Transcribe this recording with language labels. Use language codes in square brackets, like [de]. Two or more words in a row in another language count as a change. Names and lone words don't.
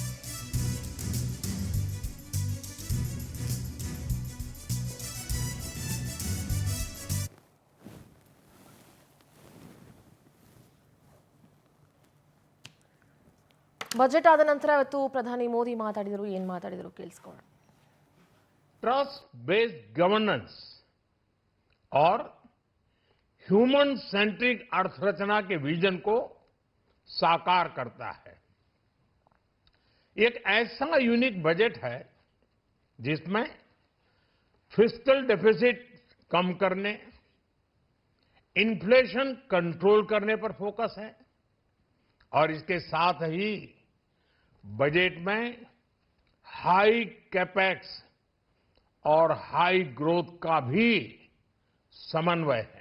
[kn] ಬಜೆಟ್ ಆದ ನಂತರ ಇವತ್ತು ಪ್ರಧಾನಿ ಮೋದಿ ಮಾತಾಡಿದರು. ಏನು ಮಾತಾಡಿದರು ಕೇಳಿಸ್ಕೊಳ್ಳೋಣ. [en] trust based governance [hi] और [en] human centric [hi] अर्थरचना के विजन को साकार करता है. एक ऐसा [en] unique budget [hi] है जिसमें [en] fiscal deficit [hi] कम करने, [en] inflation control [hi] करने पर फोकस है और इसके साथ ही बजट में [en] high capex [hi] और [en] high growth [hi] का भी समन्वय है.